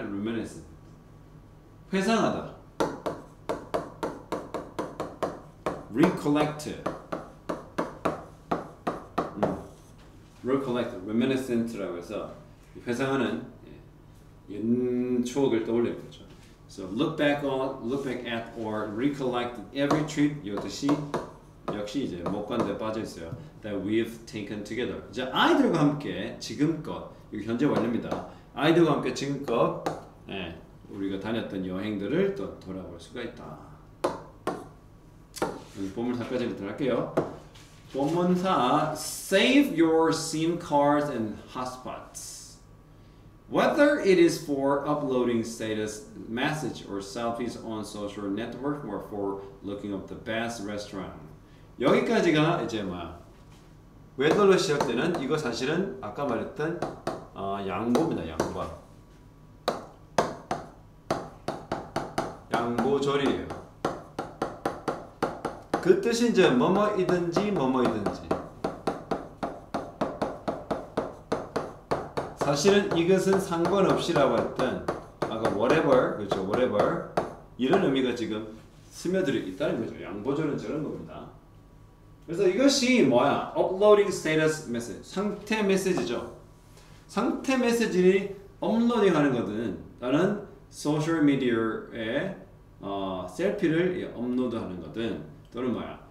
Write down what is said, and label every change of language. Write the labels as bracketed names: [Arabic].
[Korean] reminiscent 회상하다. recollect, recollect, reminiscent라고 해서 회상하는 옛 추억을 떠올리는 거죠. [English] So look back at or recollect every trip. [Korean] 이 뜻이 역시 이제 목관대 빠져 있어요. [English] That we've taken together. [Korean] 이제 아이들과 함께 지금껏 이거 현재 완료입니다. 아이들과 함께 지금껏 우리가 다녔던 여행들을 또 돌아볼 수가 있다. 본문사까지 들어갈게요. [English] 본문사 Save your SIM cards and hotspots. Whether it is for uploading status message or selfies on social network or for looking up the best restaurant. [Korean] 여기까지가 이제 whether로 시작되는 이거 사실은 아까 말했던 양보입니다. 양보절이에요. 그 뜻이 이제 뭐뭐이든지 사실은 이것은 상관없이라고 했던 아까 whatever, 그렇죠, whatever 이런 의미가 지금 스며들어 있다는 거죠. 양보절은 저런 겁니다. 그래서 이것이 뭐야? [English] uploading status message, [Korean] 상태 메시지죠. 상태 메시지를 업로딩하는 것은 다른 소셜 미디어에 셀피를 업로드하는 것은 또는 뭐야?